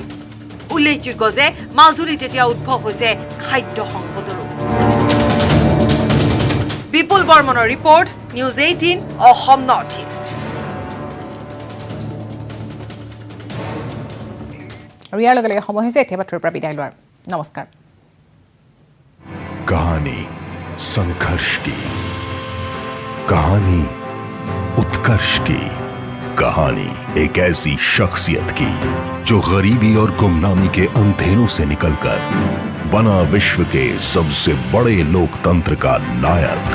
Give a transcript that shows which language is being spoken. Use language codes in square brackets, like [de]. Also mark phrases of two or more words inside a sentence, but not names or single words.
[as] উল্লেখযোগ্য যে মাজুলীত এতিয়া উদ্ভৱ হৈছে খাদ্য সংকটৰো। বিপুল বৰ্মনৰ ৰিপৰ্ট, নিউজ 18 অসম নৰ্থ ইষ্ট। আৰু ইয়াৰ লগে লগে সময় হৈছে এতিয়া বাতৰিৰ পৰা বিদায় লোৱাৰ। নমস্কাৰ। [hi] कहानी संघर्ष की, कहानी उत्कर्ष की, कहानी एक ऐसी शख्सियत की जो गरीबी और गुमनामी के अंधेरों से निकलकर बना विश्व के सबसे बड़े लोकतंत्र का नायक।